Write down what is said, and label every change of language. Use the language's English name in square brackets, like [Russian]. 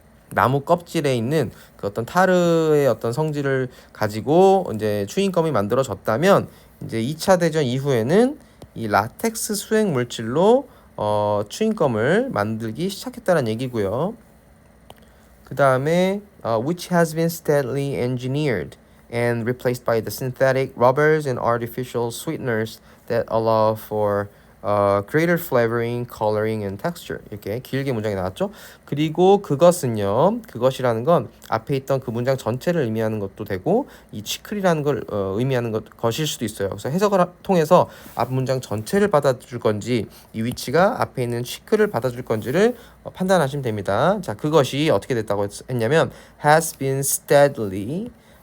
[Korean] 나무 껍질에 있는 그 어떤 타르의 어떤 성질을 가지고 이제 추잉검이 만들어졌다면 이제 2차 대전 이후에는 이 라텍스 수액 물질로 추잉검을 만들기 시작했다는 얘기고요. [English] 그 다음에 which has been steadily engineered and replaced by the synthetic rubbers and artificial sweeteners that allow for greater flavoring, coloring, and texture. [Korean] 이렇게 길게 문장이 나왔죠. 그리고 그것이라는 건 앞에 있던 그 문장 전체를 의미하는 것도 되고 이 치클이라는 걸 의미하는 것일 수도 있어요. 그래서 해석을 통해서 앞 문장 전체를 받아줄 건지 이 위치가 앞에 있는 치클을 받아줄 건지를 판단하시면 됩니다. 자, 그것이 어떻게 됐다고 했냐면 [English] has been steadily